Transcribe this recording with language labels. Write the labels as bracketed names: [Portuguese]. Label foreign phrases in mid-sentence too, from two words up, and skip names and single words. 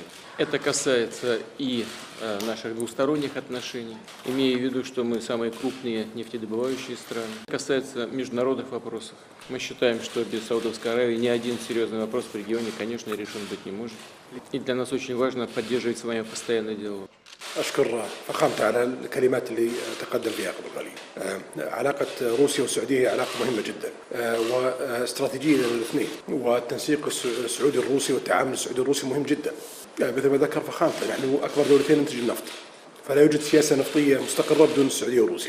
[Russian] Это касается и наших двусторонних отношений, имея в виду, что мы самые крупные нефтедобывающие страны. Касается международных вопросов. Мы считаем, что без Саудовской Аравии ни один серьезный вопрос в регионе, конечно, решен быть не может. И для нас очень важно поддерживать с вами постоянный диалог. [Arabic] أشكر فخامته على الكلمات اللي تقدم فيها قبل قليل. علاقة روسيا والسعودية هي علاقة مهمة جدا واستراتيجية للاثنين، والتنسيق السعودي الروسي والتعامل السعودي الروسي مهم جدا. مثل ما ذكر فخامته نحن أكبر دولتين منتج النفط، فلا يوجد سياسة نفطية مستقرة بدون السعودية وروسيا.